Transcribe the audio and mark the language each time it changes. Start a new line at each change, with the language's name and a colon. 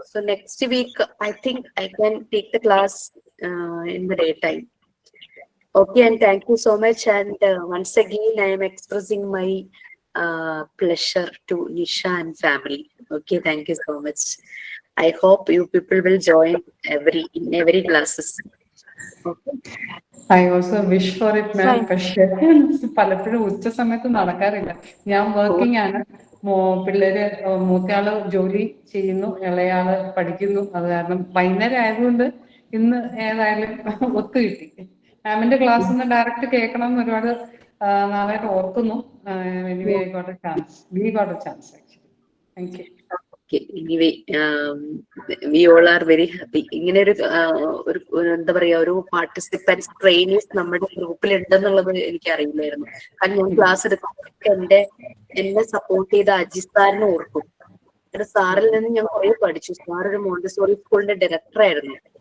English: So next week I think I can take the class in the daytime. Okay, and thank you so much. And once again, I am expressing my pleasure to Nisha and family. Okay, thank you so much. I hope you people will join in every classes. Okay. I also wish for it, ma'am.
Malayalam: പക്ഷേ പലപ്പോഴും ഉച്ച സമയത്ത് നടക്കാറില്ല. ഞാൻ working ആണ്. പിള്ളേര് മൂത്തയാള് ജോലി ചെയ്യുന്നു, ഇളയാള് പഠിക്കുന്നു. അത് കാരണം വൈകുന്നേരം ആയതുകൊണ്ട് ഇന്ന് ഏതായാലും ഒത്തു കിട്ടി. മാമിന്റെ ക്ലാസ് ഒന്ന് ഡയറക്റ്റ് കേൾക്കണം എന്ന് ഒരുപാട് നാളായിട്ട് ഓർക്കുന്നു.
English: Anyway, I got a chance. We got a chance actually. Thank you. Okay, anyway, we all are very happy.
Malayalam: ഇങ്ങനെ ഒരു എന്താ പറയാ, ഒരു പാർട്ടിസിപ്പൻസ് ട്രെയിനീസ് നമ്മുടെ ഗ്രൂപ്പിൽ ഉണ്ടെന്നുള്ളത് എനിക്ക് അറിയില്ലായിരുന്നു. കാരണം ഞാൻ ക്ലാസ് എടുക്കുമ്പോൾ എന്നെ സപ്പോർട്ട് ചെയ്ത അജിത് സാറിനെ ഓർക്കും. എന്റെ സാറിൽ നിന്ന് ഞാൻ കുറെ പഠിച്ചു. സാർ ഒരു മോണ്ടിസോറി സ്കൂളിന്റെ ഡയറക്ടർ ആയിരുന്നു.